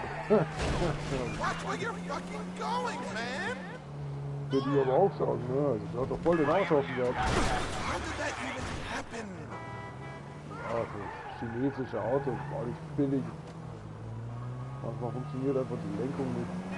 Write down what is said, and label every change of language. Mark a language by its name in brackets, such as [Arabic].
[English] Watch where you're fucking going, man. [German] Würde ich aber auch sagen, ne? Das hat doch voll den Arsch offen gehabt. [English] How did that even happen? [German] Ja, das chinesische Auto war nicht billig. Manchmal funktioniert einfach die Lenkung nicht.